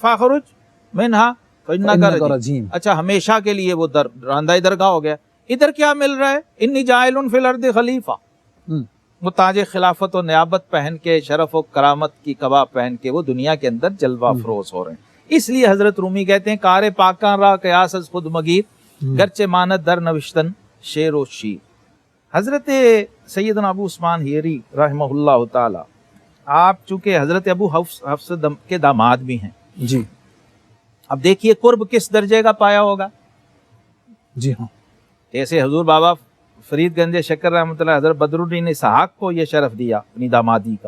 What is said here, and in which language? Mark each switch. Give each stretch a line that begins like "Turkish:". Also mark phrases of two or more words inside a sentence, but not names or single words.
Arabic: فاخرج منہا فإنک فإنک رجیم۔ رجیم۔
Urdu: اچھا ہمیشہ کے لیے وہ راندہ درگاہ ہو گیا۔ ادھر کیا مل رہا ہے؟
Arabic: انی جاعل فی الارض خلیفہ، ہم،
Urdu: وہ تاج خلافت و نیابت پہن کے، شرف و کرامت کی قبا پہن کے وہ دنیا کے اندر جلوہ افروز ہو رہے ہیں۔ اس لیے حضرت رومی کہتے ہیں
Persian: کار پاکاں را قیاس از خود مگیر، گرچہ ماند در نوشتن شیر و شیر۔
Urdu: حضرت سیدنا ابو عثمان حیری رحمہ اللہ تعالی، آپ چونکہ حضرت ابو حفص کے داماد بھی ہیں، جی اب دیکھیے قرب کس درجے کا پایا ہوگا۔ جی ہاں، جیسے حضور بابا فرید گنج شکر رحمۃ اللہ، حضرت بدر الدین اسحاق کو یہ شرف دیا اپنی دامادی کا،